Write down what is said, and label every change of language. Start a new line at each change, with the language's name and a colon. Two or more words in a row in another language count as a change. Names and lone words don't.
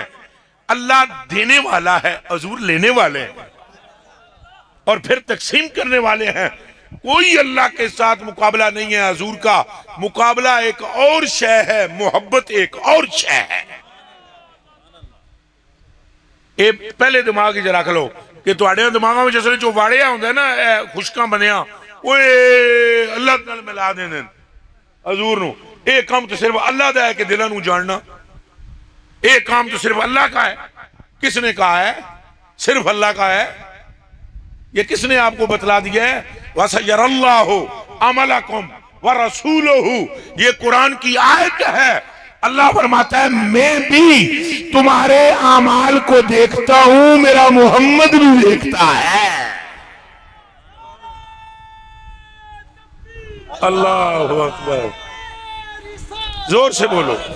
Urdu: اللہ دینے والا ہے، حضور لینے والے ہیں، اور پھر تقسیم کرنے والے ہیں. کوئی اللہ کے ساتھ مقابلہ نہیں ہے. حضور کا مقابلہ ایک اور شے ہے، محبت ایک اور شے ہے.
Punjabi: اے پہلے دماغ ہی رکھ لو کہ تواڈے دماغاں وچ اصل جو واڑیا ہوندا ہے نا خشکاں بنیاں اوے اللہ نال ملا دیندے حضور نو.
Urdu: اے کام تو صرف اللہ دا ہے کہ دلاں نو جاننا. اے کام تو صرف اللہ کا ہے. کس نے کہا ہے؟ صرف اللہ کا ہے. یہ کس نے آپ کو بتلا دیا ہے؟
Arabic: وَسَيَرَ اللَّهُ عَمَلَكُمْ وَرَسُولُهُ،
Urdu: یہ قرآن کی آیت ہے. اللہ فرماتا ہے میں بھی تمہارے اعمال کو دیکھتا ہوں، میرا محمد بھی دیکھتا ہے. اللہ اکبر، زور سے بولو.